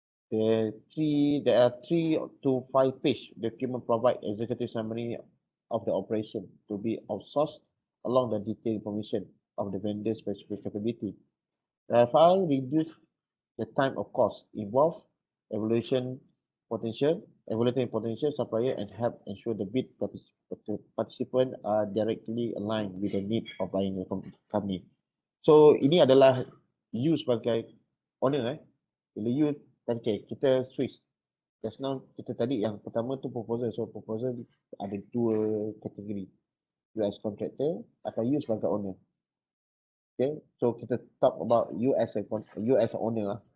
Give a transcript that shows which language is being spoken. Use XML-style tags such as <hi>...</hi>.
<en>There are 3 to 5 page document provide executive summary of the operation to be outsourced along the detailed information of the vendor specific capability. RFI reduce the time of cost involved, evaluating potential supplier, and help ensure the bid participant are directly aligned with the need of buying a company.</en> <ms>So ini adalah you sebagai owner. Bila you, okay, kita switch.</ms> <en>Just now</en> <ms>kita tadi yang pertama tu proposal. So proposal ada 2 kategori.</ms> <en>You as contractor</en> <ms>atau you sebagai owner.</ms> <en>Okay, so kita talk about you as a owner lah.</en>